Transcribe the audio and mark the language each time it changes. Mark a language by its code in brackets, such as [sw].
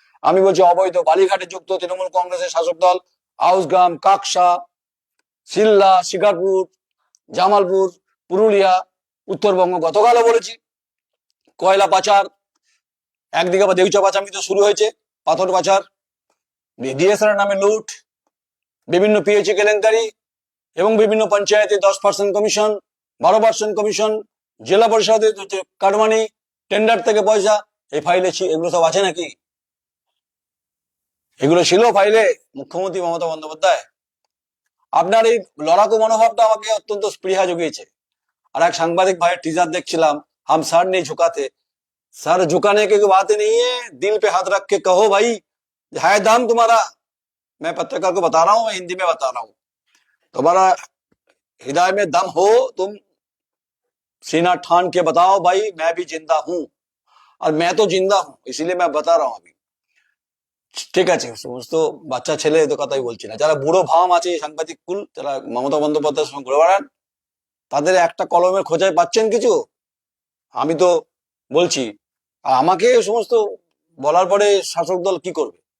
[bn] আমি বলছি অবৈধ বালিঘাটে যুক্ত তৃণমূল কংগ্রেসের শাসক দল আউসগ্রাম, কাকসা, সিল্লা, শিকারপুর, জামালপুর, পুরুলিয়া, উত্তরবঙ্গ, গতকালও বলেছি কয়লা পাচার, একদিকে আবার দেউচা পাচামি তো শুরু হয়েছে, পাথর পাচার, ডিএসআর নামে লুট, বিভিন্ন পিএইচি কেলেঙ্কারি, এবং বিভিন্ন পঞ্চায়েতে 10% কমিশন, 12% কমিশন, জেলা পরিষদে কাটমানি, টেন্ডার থেকে পয়সা। এই ফাইলে এগুলো সব আছে নাকি? এগুলো ছিল ফাইলে? মুখ্যমন্ত্রী মমতা বন্দ্যোপাধ্যায়, আপনার এই লড়াকু মনোভাবটা আমাকে অত্যন্ত স্পৃহা জুগিয়েছে। আর এক সাংবাদিক ভাইয়ের টিজার দেখছিলাম, [hi] হাম सर नहीं झुकाते, सर झुकाने की बात नहीं है, दिल पे हाथ रख के कहो भाई है दाम तुम्हारा। मैं पत्रकार को बता रहा हूँ, मैं हिंदी में बता रहा हूँ, तुम्हारा हृदय में दम हो, तुम सीना ठान के बताओ भाई मैं भी जिंदा हूं, और मैं तो जिंदा हूं, इसीलिए मैं बता रहा हूं अभी। [bn] ঠিক আছে, সমস্ত বাচ্চা ছেলে তো কথাই বলছি না, যারা বুড়ো ভাম আছে সাংবাদিক কুল, যারা মমতা বন্দ্যোপাধ্যায়ের সঙ্গে ঘুরে বেড়ান, তাদের একটা কলমের খোঁজায় পাচ্ছেন কিছু? আমি তো বলছি, আর আমাকে সমস্ত বলার পরে শাসক দল কি করবে?